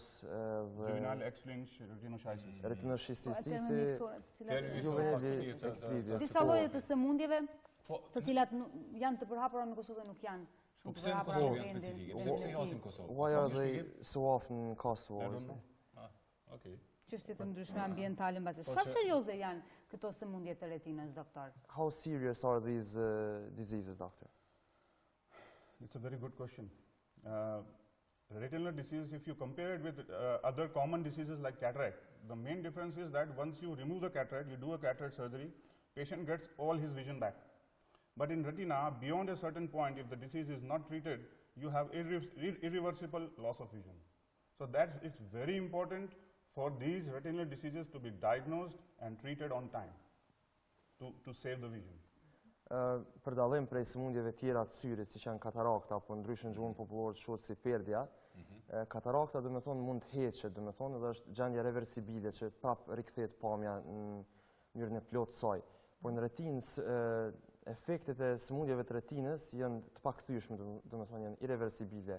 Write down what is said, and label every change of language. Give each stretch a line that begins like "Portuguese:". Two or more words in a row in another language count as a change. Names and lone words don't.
English: juvenile X-linked retinoschisis. Retinoschisis,
Albanian: disa lloje të sëmundjeve të cilat janë të përhapura në Kosovë nuk janë shumë të përhapura në vendin. Pse i hasim Kosovë?
English: Why are they so often in Kosovo? Okay.
Albanian: Çështje të ndryshme ambientale mbase. Sa serioze janë këto sëmundje të retinës, doktor?
English: How serious are these diseases, doctor? It's a very good question. Retinal disease, if you compare it with other common diseases like cataract, the main difference is that once you remove the cataract, you do a cataract surgery, patient gets all his vision back. But in retina, beyond a certain point, if the disease is not treated, you have irreversible loss of vision. So it's very important for these retinal diseases to be diagnosed and treated on time to save the vision.
Albanian: Për dallim prej sëmundjeve tjera të syrit, siç janë katarakta apo ndryshën gjuhën popullore të shohët si perdja, katarakta do të thonë mund të heqet, do të thonë edhe është gjendje reversibile që prap rikthehet pamja në mënyrën e plotë të saj. Por në retinë efektet e sëmundjeve të retinës janë të pakthyeshme, do të thonë janë irreversibile.